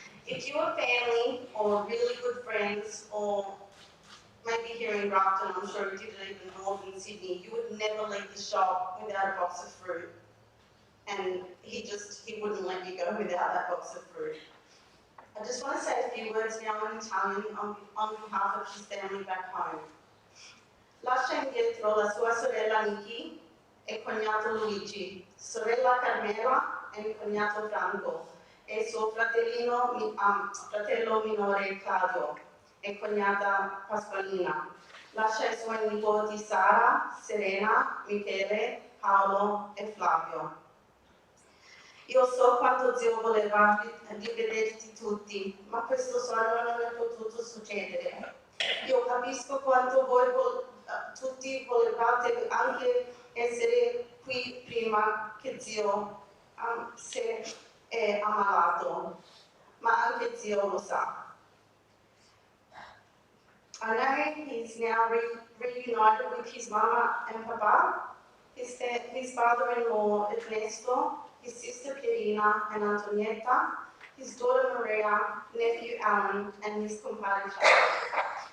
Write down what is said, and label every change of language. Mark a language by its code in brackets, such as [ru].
[en] If you were family or really good friends, or maybe here in Grafton, I'm sure you did it even more than Sydney, you would never leave the shop without a box of fruit. And he wouldn't let you go without that box of fruit. I just want to say a few words now in Italian on behalf of his family back home. [it] Lascia indietro la sua sorella Nikki e cognato Luigi, sorella Carmela e il cognato Franco, e suo fratello minore Claudio e cognata Pasqualina. Lascia i suoi nipoti Sara, Serena, Michele, Paolo e Flavio. Io so quanto Dio voleva rivederti tutti, ma questo sogno non è potuto succedere. Io capisco quanto voi tutti volevate anche essere qui prima che Dio si è ammalato, ma anche Dio lo sa. [en] I know he's now reunited with his mama and papa, his father-in-law Ernesto, his sister Pierina and Antonietta, his daughter Maria, nephew Alan, and his compadre Charlie.